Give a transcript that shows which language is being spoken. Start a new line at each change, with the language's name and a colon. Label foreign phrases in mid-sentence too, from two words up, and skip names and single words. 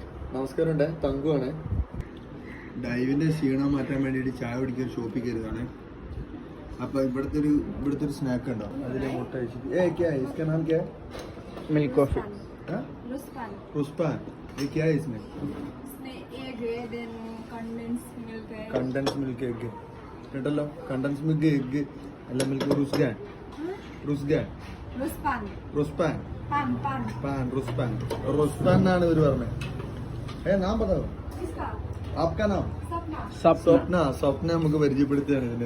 Malayalam: നമസ്കാരം, തങ്കുവാണ്. ഡൈവിന്റെ ക്ഷീണം മാറ്റാൻ വേണ്ടിയിട്ട് ചായ കുടിക്കാൻ ഷോപ്പിൽ കയറുകയാണ്. അപ്പൊ ഇവിടുത്തെ ഒരു സ്നാക്ക് ഉണ്ടോ, അതിലെ മുട്ട കഴിച്ചിട്ട്
English: milk coffee.
Hindi: रुस्पान ये क्या है इसमें? एग है, देन
English: condense milk
Hindi: है.
English: condense milk egg കേട്ടല്ലോ. condense milk egg അല്ല, മിൽക്ക് റുസ്ഗാൻ
Hindi: रुस्पान
Malayalam: റുസ്പാൻ
Hindi: पान पान
Malayalam: പാൻ റുസ്പാൻ റുസ്പാൻ എന്നാണ് ഇവർ പറഞ്ഞത്. നാം പറയാം.
Hindi: किसका? आपका नाम? सपना.
Malayalam: സ്വപ്ന നമുക്ക് പരിചയപ്പെടുത്തുകയാണ് ഇതിൻ്റെ.